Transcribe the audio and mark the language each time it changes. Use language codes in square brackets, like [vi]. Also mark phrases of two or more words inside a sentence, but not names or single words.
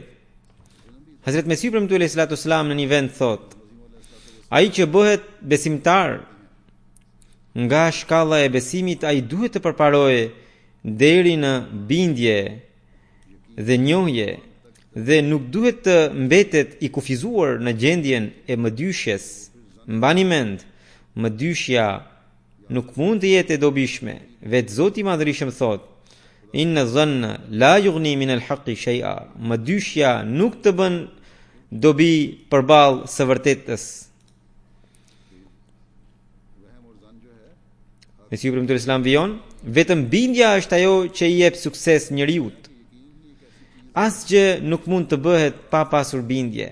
[sq] Hazrat Mesiu premtuar [ar] عليه الصلاة والسلام [sq] në një vend thot: ai që bëhet besimtar nga shkalla e besimit, ai duhet të përparojë deri në bindje dhe njohje dhe nuk duhet të mbetet i kufizuar në gjendjen e mëdyshjes. Mbani mend, mëdyshja nuk mund të jetë e dobishme. Vetë Zoti i Madhërisëm thot: [ar] إن الظن لا يغني من الحق شيئا. [sq] Mëdyshja nuk të bën dobi përballë së vërtetës. Mesiu premtuar Islam vijon, vetëm bindja është ajo që i jep sukses njeriut. Asgjë nuk mund të bëhet pa pasur bindje.